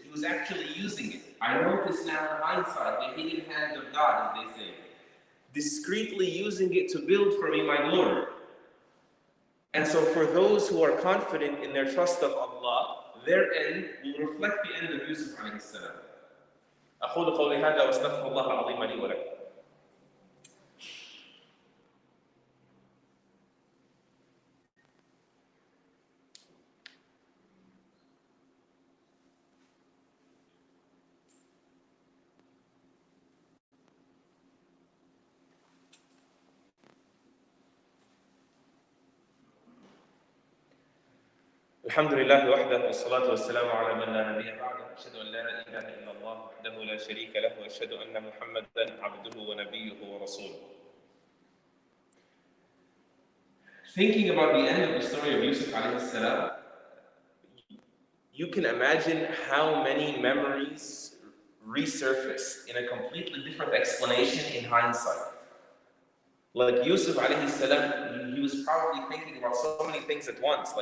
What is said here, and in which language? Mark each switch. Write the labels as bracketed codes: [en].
[en] He was actually using it. I notice now in hindsight, the hidden hand of God, as they say, discreetly using it to build for me my glory. And so for those who are confident in their trust of Allah, their end will reflect the end of Yusuf alayhi salam. [ar] أقول قولي هذا وأستغفر الله العظيم لي ولكم. الحمد لله وحده والصلاة والسلام على من لا نبي بعده أشهد أن لا إله إلا الله وحده لا شريك له وأشهد أن محمدا عبده ونبيه ورسوله. [en] Thinking about the end of the story of Yusuf alayhi salam, you can imagine how many memories resurfaced in a completely different explanation in hindsight. Like Yusuf alayhi salam, he was probably thinking about so many things at once.